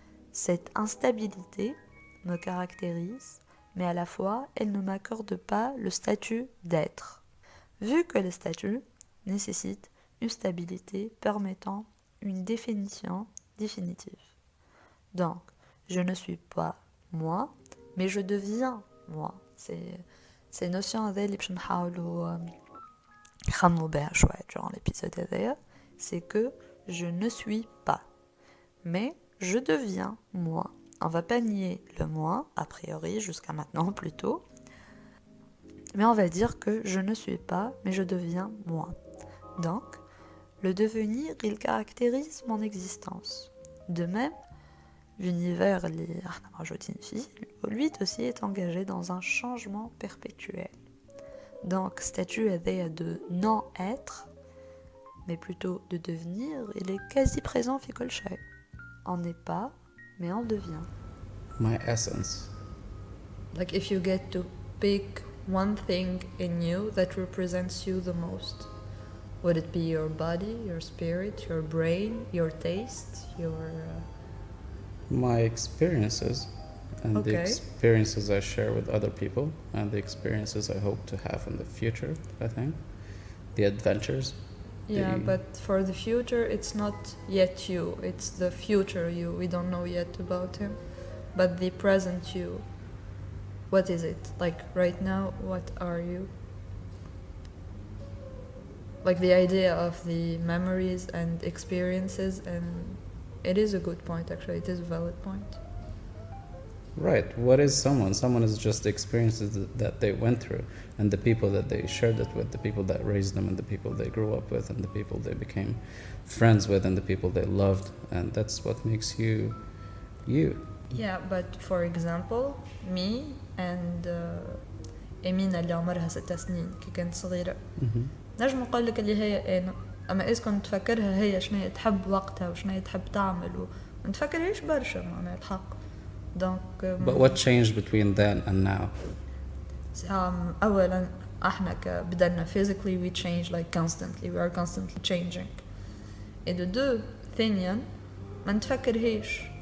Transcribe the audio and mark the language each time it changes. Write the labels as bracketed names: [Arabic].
[French] Cette instabilité me caractérise, mais à la fois, elle ne m'accorde pas le statut d'être. Vu que le statut nécessite une stabilité permettant une définition définitive. Donc, je ne suis pas moi, mais je deviens moi. C'est une notion [Arabic] اللي باش نحاولوا نخمموا بها شوية [French] durant l'épisode [Arabic] هذايا. [French] C'est que je ne suis pas, mais je deviens moi. On va pas nier le moi, a priori, jusqu'à maintenant plutôt, mais on va dire que je ne suis pas, mais je deviens moi. Donc, le devenir, il caractérise mon existence. De même, l'univers, lui aussi est engagé dans un changement perpétuel. Donc, statut de non-être, mais plutôt de devenir, il est quasi présent [Arabic] في كل شيء. [French] On n'est pas, mais on devient. [English] My essence. Like if you get to pick one thing in you that represents you the most, would it be your body, your spirit, your brain, your taste, your... My experiences and the Okay. experiences I share with other people, and the experiences I hope to have in the future, I think. The adventures. Yeah, the- but for the future, it's not yet you. It's the future you. We don't know yet about him. But the present you, what is it? Like right now, what are you? Like the idea of the memories and experiences, and it is a good point actually. It is a valid point. Right. What is someone? Someone is just the experiences that they went through, and the people that they shared it with, the people that raised them, and the people they grew up with, and the people they became friends with, and the people they loved. And that's what makes you, you. Yeah, but for example, me and [Arabic] أمينة اللي عمرها 6 سنين كي كانت صغيرة نجم نقول لك اللي هي أنا، أما إذا كنت تفكرها هي شنو هي تحب وقتها وشنو هي تحب تعمل ما نتفكرهاش برشا معناها الحق. دونك [English] But what changed between then and now? [Arabic] أولا احنا بدنا [English] physically we change like constantly, we are constantly changing. [French] et de deux [Arabic] ثانيا ما نتفكرهاش.